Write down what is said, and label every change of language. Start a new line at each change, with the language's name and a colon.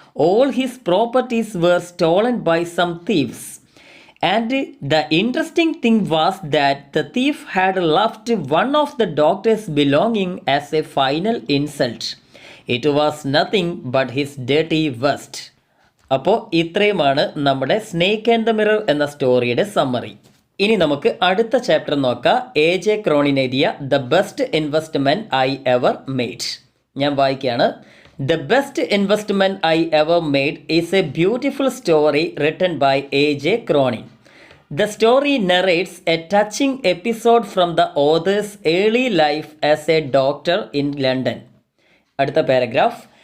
English: All his properties were stolen by some thieves. And the interesting thing was that the thief had left one of the doctor's belongings as a final insult. It was nothing but his dirty vest.
Malayalam: അപ്പോൾ ഇത്രയുമാണ് നമ്മുടെ snake and the mirror എന്ന സ്റ്റോറിയുടെ summary. ഇനി നമുക്ക് അടുത്ത chapter നോക്കാം. AJ Cronin എഴുതിയ the best investment I ever made. ഞാൻ വായിക്കുകയാണ്.
English: The best investment I ever made is a beautiful story written by A.J. Cronin. The story narrates a touching episode from the author's early life as a doctor in London.
Malayalam: അടുത്ത paragraph.